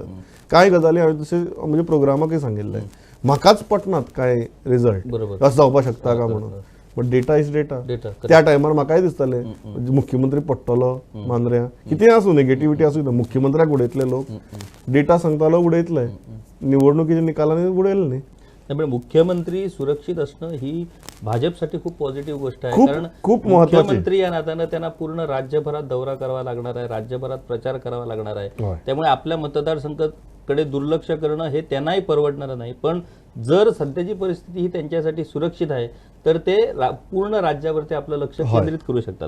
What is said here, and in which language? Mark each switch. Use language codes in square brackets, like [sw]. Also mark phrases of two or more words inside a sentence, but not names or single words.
[kok] कांय गजाली हांवें तशें म्हणजे प्रोग्रामाकय सांगिल्लें, म्हाकाच पटनात कांय रिजल्ट असो जावपाक शकता का म्हणून, [en] but data is data. [kok] त्या टायमार म्हाकाय दिसतालें मुख्यमंत्री पडटलो मांद्र्या, कितें आसूं नेगेटिव्हिटी आसूं, मुख्यमंत्र्याक उडयतले लोक, डेटा सांगतालो उडयतले, निवडणुकीच्या निकालांनी उडयले न्ही. [mr] त्यामुळे मुख्यमंत्री सुरक्षित असणं ही भाजपसाठी खूप पॉझिटिव्ह गोष्ट आहे. कारण खूप महत्त्वाची. मुख्यमंत्री या नात्यानं त्यांना पूर्ण राज्यभरात दौरा करावा लागणार आहे, राज्यभरात प्रचार करावा लागणार आहे. त्यामुळे आपल्या मतदारसंघाकडे दुर्लक्ष करणं हे त्यांनाही परवडणार नाही. पण जर सध्याची परिस्थिती ही त्यांच्यासाठी सुरक्षित आहे तर ते पूर्ण राज्यावरती आपलं लक्ष केंद्रित करू शकतात.